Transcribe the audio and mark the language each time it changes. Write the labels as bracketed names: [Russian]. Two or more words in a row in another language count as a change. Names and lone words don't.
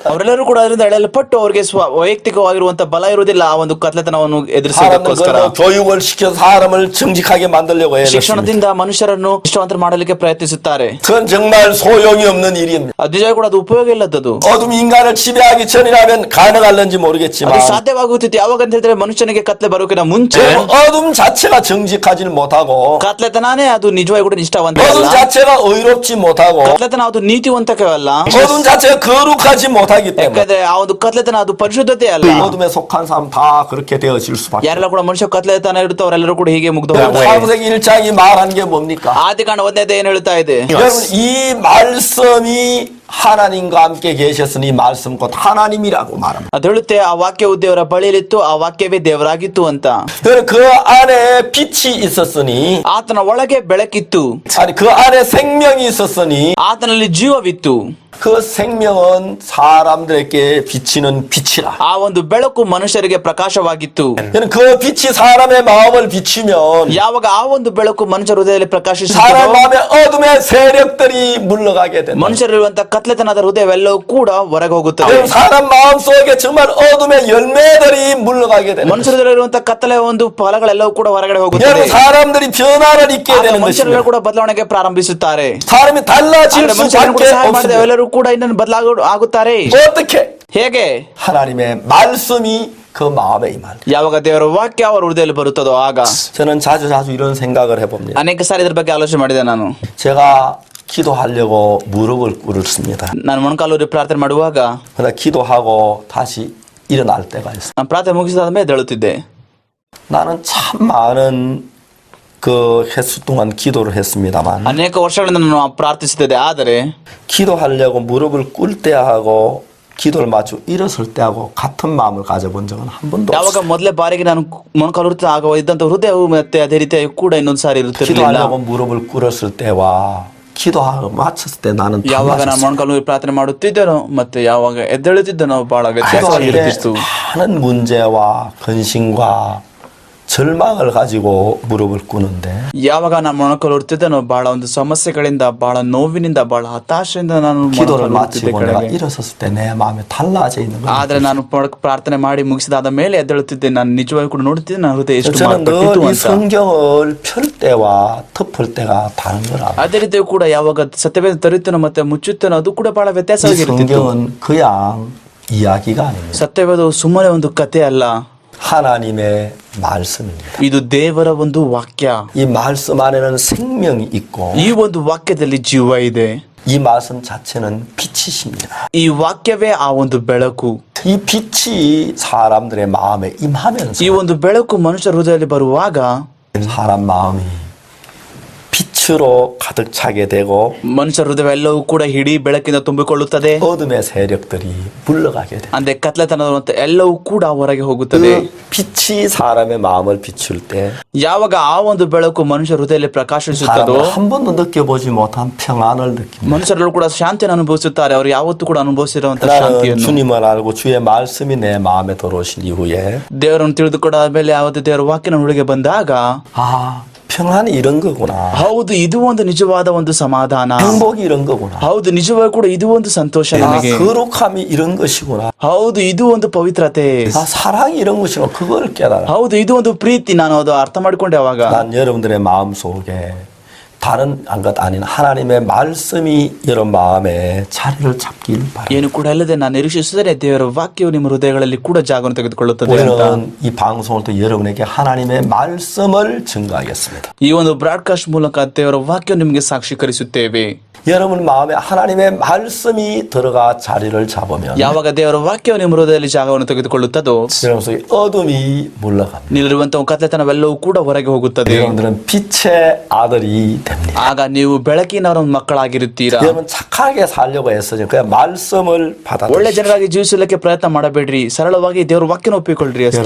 [Kannada] ಅವರೆಲ್ಲರೂ ಕೂಡ ಅದರಿಂದ ಎಳೆಯಲ್ಪಟ್ಟು ಅವರಿಗೆ ವೈಯಕ್ತಿಕವಾಗಿರುವಂತಹ ಬಲ ಇರುವುದಿಲ್ಲ ಆ ಒಂದು ಕತ್ಲೆತನವನ್ನು ಎದುರಿಸೋದಕ್ಕೋಸ್ಕರ. [Korean] 사람들 교육을 시켜서 사람을 정직하게 만들려고 해요. [Kannada] ಶಿಕ್ಷಣದಿಂದ ಮನುಷ್ಯರನ್ನು ನಿಷ್ಠಾವಂತರು ಮಾಡಲಿಕ್ಕೆ ಪ್ರಯತ್ನಿಸುತ್ತಾರೆ. [Korean] 그건 정말 소용이 없는 일입니다. [Kannada] ಅದು ನಿಜ ಕೂಡ ಅದು ಉಪಯೋಗ ಇಲ್ಲದದು. [Korean] 어둠이 인간을 지배하기 전이라면 가능할는지 [Kannada] ಅದು [Korean] 모르겠지만 [Kannada] ಸಾಧ್ಯವಾಗುತ್ತಿತ್ತು ಯಾವಾಗ ಅಂತ ಹೇಳಿದ್ರೆ ಮನುಷ್ಯನಿಗೆ ಕತ್ಲೆ ಬರೋಕಿನ ಮುಂಚೆ [Korean] 어둠 자체가 정직하지를 못하고 [Kannada] ಕತ್ಲೆತನಾನೇ ಅದು ನಿಜವಾಗಿ ಕೂಡ ನಿಷ್ಠಾವಂತ [Korean] 어둠 [Kannada] ಅಲ್ಲ. [Korean] 자체가 의롭지 못하고 [Kannada] ಕತ್ಲೆತನ ಅದು ನೀತಿವಂತಕವಲ್ಲ. [Korean] 어둠 자체가 거룩하지 못하기 때문에 [Kannada] ಯಾಕಂದ್ರೆ ಆ ಒಂದು ಕತ್ಲೆತನ ಅದು ಪರಿಶುದ್ಧತೆ ಅಲ್ಲ. [Korean] 어둠에 속한 사람 다 그렇게 되어질 수밖에. [Kannada] ಯಾರೆಲ್ಲ ಕೂಡ ಮನುಷ್ಯ ಕತ್ಲೆತನ ಇರುತ್ತೆ ಅವರೆಲ್ಲರೂ ಕೂಡ ಹೀಗೆ ಮುಗ್ಧ [Korean] 창세기 1장이 말한 게 뭡니까? [Kannada] ಆದಿಕಾಂಡ 1ನೇದು ಏನ್ ಹೇಳ್ತಾ ಇದೆ? [Korean] 여러분 이 말씀이 하나님과 함께 계셨으니 말씀 곧 하나님이라고 말합니다. [Kannada] ಅದು ಹೇಳುತ್ತೆ ಆ ವಾಕ್ಯವು ದೇವರ ಬಳಿಯಲ್ಲಿತ್ತು, ಆ ವಾಕ್ಯವೇ ದೇವರಾಗಿತ್ತು ಅಂತ. [Korean] 그 안에 빛이 있었으니 [Kannada] ಆತನ ಒಳಗೆ ಬೆಳಕಿತ್ತು, [Korean] 아니 그 안에 생명이 있었으니 [Kannada] ಆತನಲ್ಲಿ ಜೀವವಿತ್ತು. [Korean] 그 생명은 사람들에게 비치는 빛이라. [Kannada] ಆ ಒಂದು ಬೆಳಕು ಮನುಷ್ಯರಿಗೆ ಪ್ರಕಾಶವಾಗಿತ್ತು. [Korean] 그 빛이 사람의 마음을 비추면 [Kannada] ಯಾವಾಗ ಆ ಒಂದು ಬೆಳಕು ಮನುಷ್ಯರ ಹೃದಯದಲ್ಲಿ [Korean] 사람 [Kannada] ಪ್ರಕಾಶಿಸುತ್ತದೋ [Korean] 마음에 어둠의 세력들이 물러가게 된다. [Kannada] ಮನುಷ್ಯರಿರುವಂತಹ ಕತ್ಲೆತನದ ಹೃದಯವೆಲ್ಲವೂ ಕೂಡ ಹೊರಗೆ ಹೋಗುತ್ತದೆ. [Korean] 사람 마음 속에 정말 어둠의 열매들이 물러가게 된다. [Kannada] ಮನುಷ್ಯರಲ್ಲಿರುವಂತಹ ಕತ್ತಲೆಯ ಒಂದು ಫಲಗಳೆಲ್ಲವೂ ಕೂಡ ಹೊರಗಡೆ ಹೋಗುತ್ತದೆ. [Korean] 여러분 사람들이 변화를 입게 [Kannada] ಆಗ [Korean] 되는 [Kannada] ಮನುಷ್ಯರೆಲ್ಲರೂ [Korean] 것입니다. [Kannada] ಕೂಡ ಬದಲಾವಣೆಗೆ ಪ್ರಾರಂಭಿಸುತ್ತಾರೆ. [Korean] 사람이 달라질 [Kannada] ಆದ್ರೆ ಮನುಷ್ಯರನ್ನು ಕೂಡ [Korean] 수밖에 [Kannada] ಸಹಾಯ ಮಾಡಿದ [Korean] 없습니다. [Kannada] ಎಲ್ಲರೂ ಕೂಡ ಇನ್ನೊಂದು ಆಗುತ್ತಾರೆ. [Korean] 어떻게? [Kannada] ಹೇಗೆ? [Korean] 하나님의 말씀이 그 마음에 임한. [Kannada] ಯಾವಾಗ ದೇವರ ವಾಕ್ಯ ಅವರ ಹೃದಯದಲ್ಲಿ ಬರುತ್ತದೋ ಆಗ. [Korean] 저는 자주 이런 생각을 해봅니다. [Kannada] ಅನೇಕ ಸಾರಿ ಇದ್ರ ಬಗ್ಗೆ ಆಲೋಚನೆ ಮಾಡಿದೆ ನಾನು. [Korean] 제가 기도하려고 무릎을 꿇었습니다. [Kannada] ನಾನು ಮೊಣಕಾಲೂರಿ ಪ್ರಾರ್ಥನೆ ಮಾಡುವಾಗ [Korean] 그러다 기도하고 다시 일어날 때가 있어요. [Kannada] ನಾನು ಪ್ರಾರ್ಥನೆ ಮುಗಿಸಿದ ಮೇಲೆ ಎದ್ದೇಳುತ್ತಿದ್ದೆ. [Korean] 나는 참 많은 그 횟수 동안 기도를 했습니다만 [Kannada] ಅನೇಕ ವರ್ಷಗಳಿಂದ ನಾನು ಪ್ರಾರ್ಥಿಸುತ್ತಿದ್ದೆ. ಆದರೆ [Korean] 기도하려고 무릎을 꿇을 때하고 기도를 마치고 일어설 때하고 같은 마음을 가져본 적은 한 번도 [Kannada] ಯಾವಾಗ [Korean] 없어요. [Kannada] ಮೊದಲೇ ಬಾರಿಗೆ ನಾನು ಮೊಣಕಾಲೂರಿ ಆಗ ಇದ್ದಂತ ಹೃದಯವು ಮತ್ತೆ ಅದೇ ರೀತಿಯಾಗಿ ಕೂಡ ಇನ್ನೊಂದು ಸಾರಿ ಇರುತ್ತಿರಲಿಲ್ಲ. [Korean] 기도하려고 무릎을 꿇었을 때와 기도하고 마쳤을 때 나는 [Kannada] ಯಾವಾಗ ನಾನು ಮೊಣಕಾಲೂರಿ ಪ್ರಾರ್ಥನೆ ಮಾಡುತ್ತಿದ್ದೇನೋ ಮತ್ತೆ ಯಾವಾಗ ಎದ್ದೇಳುತ್ತಿದ್ದೇನೋ ಬಹಳ ವ್ಯತ್ಯಾಸವಾಗಿರುತ್ತಿತ್ತು. [Korean] 많은 문제와 근심과 절망을 가지고 무릎을 꿇는데 [Kannada] ಯಾವಾಗ ನಾನು ಮೊಣಕಾಲೂರುತ್ತಿದ್ದೇನೋ ಬಹಳ ಒಂದು ಸಮಸ್ಯೆಗಳಿಂದ, ಬಹಳ ನೋವಿನಿಂದ, ಬಹಳ ಹತಾಶೆಯಿಂದ ನಾನು [Korean] 기도를 [Kannada] ಮೊಣಕಾಲೂರುತ್ತಿದ್ದೆ [Korean] 마치고 내가 [Kannada] ಕೆಳಗೆ. [Korean] 일어섰을 때 내 마음에 달라져 있는 거예요. [Kannada] ಆದ್ರೆ ನಾನು ಪ್ರಾರ್ಥನೆ ಮಾಡಿ ಮುಗಿಸಿದಾದ ಮೇಲೆ ಎದ್ದೇಳುತ್ತಿದ್ದೆ. ನಾನು ನಿಜವಾಗಿ ಕೂಡ ನೋಡುತ್ತಿದ್ದೆ ನನ್ನ ಹೃದಯ ಎಷ್ಟು [Korean] 저는 [Kannada] ಮಾರ್ಪಟ್ಟಿತ್ತು [Korean] 늘 이 [Kannada] ಅಂತ. [Korean] 성경을 펼 때와 덮을 때가 다른 거라. [Kannada] ಅದೇ ರೀತಿ ಕೂಡ ಯಾವಾಗ ಸತ್ಯವೇದ ತರುತ್ತೇನೋ ಮತ್ತೆ ಮುಚ್ಚುತ್ತೇನೋ ಅದು ಕೂಡ ಬಹಳ [Korean] 이 [Kannada] ವ್ಯತ್ಯಾಸವಾಗಿರುತ್ತಿತ್ತು. [Korean] 성경은 그냥 이야기가 아닙니다. [Kannada] ಸತ್ಯವೇದವು ಸುಮ್ಮನೆ ಒಂದು ಕಥೆ ಅಲ್ಲ, [Korean] 하나님의 말씀입니다. [Kannada] ಇದು ದೇವರ ಒಂದು ವಾಕ್ಯ. [Korean] 이 말씀 안에는 생명이 있고 [Kannada] ಈ ಒಂದು ವಾಕ್ಯದಲ್ಲಿ ಜೀವ ಇದೆ. [Korean] 이 말씀 자체는 빛이십니다. [Kannada] ಈ ವಾಕ್ಯವೇ ಆ ಒಂದು ಬೆಳಕು. [Korean] 이 빛이 사람들의 마음에 임하면서 [Kannada] ಈ ಒಂದು ಬೆಳಕು ಮನುಷ್ಯರ ಹೃದಯದಲ್ಲಿ ಬರುವಾಗ [Korean] 사람 마음이 빛으로 가득 차게 되고 [Kannada] ಮನುಷ್ಯರ ಹೃದಯವೆಲ್ಲವೂ ಕೂಡ ಇಡೀ ಬೆಳಕಿಂದ ತುಂಬಿಕೊಳ್ಳುತ್ತದೆ. [Korean] 어둠의 세력들이 물러가게 됩니다. [Kannada] ಅಂದ್ರೆ ಕತ್ಲೆತನದ ಎಲ್ಲವೂ ಕೂಡ ಹೊರಗೆ ಹೋಗುತ್ತದೆ. [Korean] 그 빛이 사람의 마음을 비출 때 [Kannada] ಯಾವಾಗ ಆ ಒಂದು ಬೆಳಕು ಮನುಷ್ಯರ ಹೃದಯದಲ್ಲಿ ಪ್ರಕಾಶಿಸುತ್ತದೋ [Korean] 사람은 한 번도 느껴보지 못한 평안을 느낍니다. [Kannada] ಮನುಷ್ಯರೆಲ್ಲರೂ ಕೂಡ ಶಾಂತಿಯನ್ನು ಅನುಭವಿಸುತ್ತಾರೆ. ಅವರು ಯಾವತ್ತೂ ಕೂಡ ಅನುಭವಿಸಿರುವಂತಹ [Korean] 나는 [Kannada] ಶಾಂತಿಯನ್ನು. [Korean] 주님을 알고 주의 말씀이 내 마음에 들어오신 이후에 [Kannada] ದೇವರನ್ನು ತಿಳಿದುಕೊಂಡ ಮೇಲೆ ಯಾವತ್ತು ದೇವರ ವಾಕ್ಯನ ಒಳಗೆ ಬಂದಾಗ [Korean] 아 평안이 이런 거구나. [Kannada] ಹೌದು, ಇದು ಒಂದು ನಿಜವಾದ ಒಂದು ಸಮಾಧಾನ. [Korean] 행복이 이런 거구나. [Kannada] ಹೌದು, ನಿಜವಾಗಿ ಕೂಡ ಇದು ಒಂದು ಸಂತೋಷ [Korean] 아, [Kannada] ನನಗೆ. [Korean] 거룩함이 이런 것이구나. [Kannada] ಹೌದು, ಇದು ಒಂದು ಪವಿತ್ರತೆ. [Korean] 아, 사랑이 이런 것이구나. 그걸 깨달아. [Kannada] ಹೌದು, ಇದು ಒಂದು ಪ್ರೀತಿ. ನಾನು ಅದು ಅರ್ಥ ಮಾಡಿಕೊಂಡೆ ಅವಾಗ. [Korean] 난 여러분들의 마음 속에 다른 것 아닌 하나님의 말씀이 여러분 마음에 자리를 잡길 바랍니다. [Kannada] ಏನು ಕೂಡ ಅಲ್ಲದೆ ನಾನು ನಿರೀಕ್ಷಿಸಿದರೆ ದೇವರ ವಾಕ್ಯವು ನಿಮ್ಮ ಹೃದಯಗಳಲ್ಲಿ ಕೂಡ ಜಾಗವನ್ನು ತೆಗೆದುಕೊಳ್ಳುತ್ತದೆ ಅಂತ. [Korean] 우리는 이 방송을 또 여러분에게 하나님의 말씀을 증거하겠습니다. [Kannada] ಈ ಒಂದು ಬ್ರಾಡ್ಕಾಸ್ಟ್ ಮೂಲಕ ದೇವರ ವಾಕ್ಯ ನಿಮಗೆ ಸಾಕ್ಷೀಕರಿಸುತ್ತೇವೆ. [Korean] 여러분 마음에 하나님의 말씀이 들어가 자리를 잡으면 [Kannada] ಯಾವಾಗ ದೇವರ ವಾಕ್ಯವು ನಿಮ್ಮ ಹೃದಯದಲ್ಲಿ ಜಾಗವನ್ನು ತೆಗೆದುಕೊಳ್ಳುತ್ತದೋ [Korean] 여러분 속에 어둠이 물러갑니다. [Kannada] ನಿಲ್ಲಿರುವಂತಹ ಕತ್ತಲೆತನವೆಲ್ಲವೂ ಕೂಡ ಹೊರಗೆ ಹೋಗುತ್ತದೆ. [Korean] 여러분들은 빛의 아들이 됩니다. [Kannada] ಆಗ ನೀವು ಬೆಳಕಿನವರ ಮಕ್ಕಳಾಗಿರುತ್ತೀರಾ. [Korean] 여러분 착하게 살려고 애쓰죠. 그냥 말씀을 받아들이십시오. [Kannada] ಒಳ್ಳೆ ಜನರಾಗಿ ಜೀವಿಸಲಿಕ್ಕೆ ಪ್ರಯತ್ನ ಮಾಡಬೇಡ್ರಿ. ಸರಳವಾಗಿ ದೇವರ ವಾಕ್ಯನ ಒಪ್ಪಿಕೊಳ್ಳ್ರಿ ಅಷ್ಟೇ.